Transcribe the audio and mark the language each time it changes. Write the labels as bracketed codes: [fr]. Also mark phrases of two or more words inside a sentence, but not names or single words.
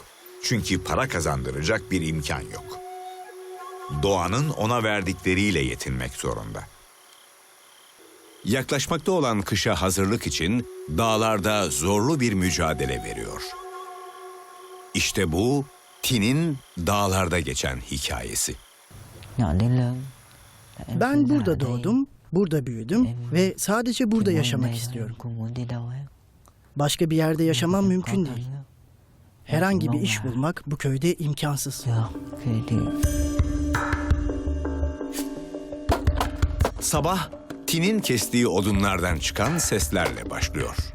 [tr] Çünkü para kazandıracak bir imkan yok. Doğanın ona verdikleriyle yetinmek zorunda. Yaklaşmakta olan kışa hazırlık için dağlarda zorlu bir mücadele veriyor. İşte bu Tin'in dağlarda geçen hikayesi. [vi] Nhỏ đến lớn. [tr] Ben burada doğdum, burada büyüdüm ve sadece burada yaşamak istiyorum. Başka bir yerde yaşamam mümkün değil. Herhangi bir iş bulmak bu köyde imkansız. Sabah Tin'in kestiği odunlardan çıkan seslerle başlıyor.